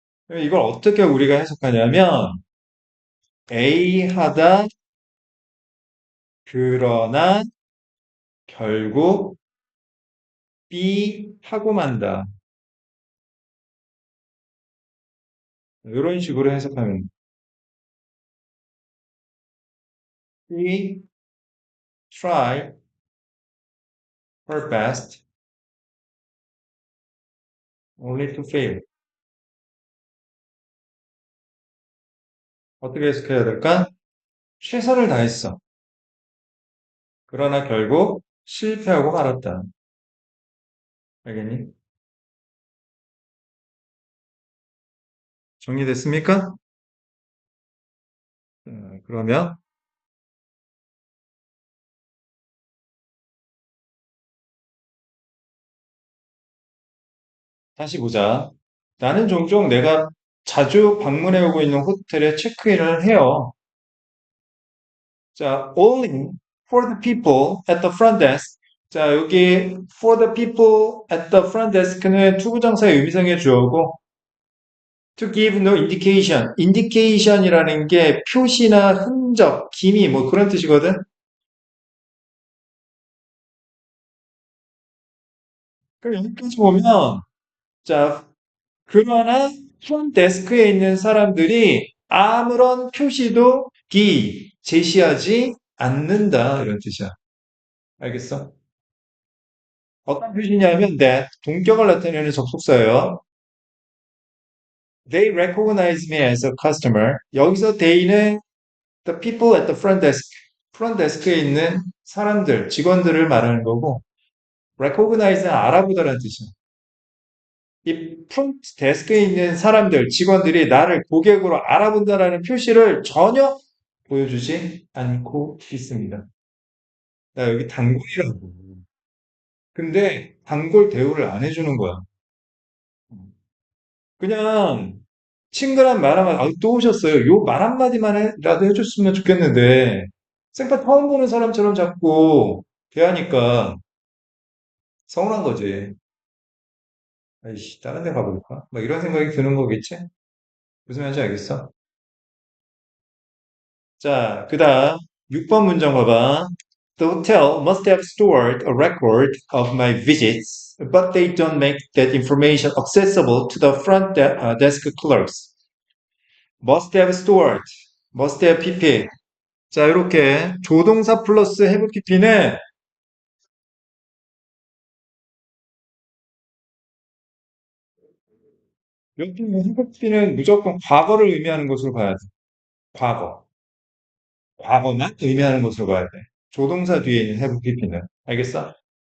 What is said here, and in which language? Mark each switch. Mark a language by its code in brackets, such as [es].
[ko] 이걸 어떻게 우리가 해석하냐면, A 하다, 그러나, 결국, B 하고 만다. 이런 식으로 해석하면 [en] she try her best only to fail. [ko] 어떻게 해석해야 될까? 최선을 다했어. 그러나 결국 실패하고 말았다. 알겠니? 정리됐습니까? 그러면 다시 보자. 나는 종종 내가 자주 방문해 오고 있는 호텔에 체크인을 해요. [en] 자, only for the people at the front desk. [ko] 자, 여기 [en] for the people at the front desk [ko] 는 투부정사의 의미상의 주어고 [en] to give no indication. [ko] indication이라는 게 표시나 흔적, 기미 뭐 그런 뜻이거든. 그럼 여기까지 보면 자, 그러나 front 데스크에 있는 사람들이 아무런 표시도 제시하지 않는다 이런 뜻이야. 알겠어? 어떤 표시냐면 that 동격을 나타내는 접속사예요. [en] They recognize me as a customer. [ko] 여기서 [en] they는 the people at the front desk. [ko] 프런트 데스크에 있는 사람들, 직원들을 말하는 거고 recognize는 알아보다라는 뜻이야. 이 프론트 데스크에 있는 사람들, 직원들이 나를 고객으로 알아본다라는 표시를 전혀 보여주지 않고 있습니다. 나 여기 단골이라고. 근데 단골 대우를 안 해주는 거야. 그냥 친근한 말 한마디, 아, 또 오셨어요. 요 말 한마디만이라도 해줬으면 좋겠는데, 생파 처음 보는 사람처럼 자꾸 대하니까 서운한 거지. 아이씨, 다른 데 가볼까? 막 이런 생각이 드는 거겠지? 무슨 말인지 알겠어? 자, 그 다음 6번 문장 봐봐. [en] The hotel must have stored a record of my visits, but they don't make that information accessible to the desk clerks. Must have stored, must have pp. [ko] 자, 이렇게 조동사 플러스 have pp는 여기 have pp는 무조건 과거를 의미하는 것으로 봐야 돼. 과거. 과거만 의미하는 것으로 봐야 돼. 조동사 뒤에 있는 have pp는. 알겠어?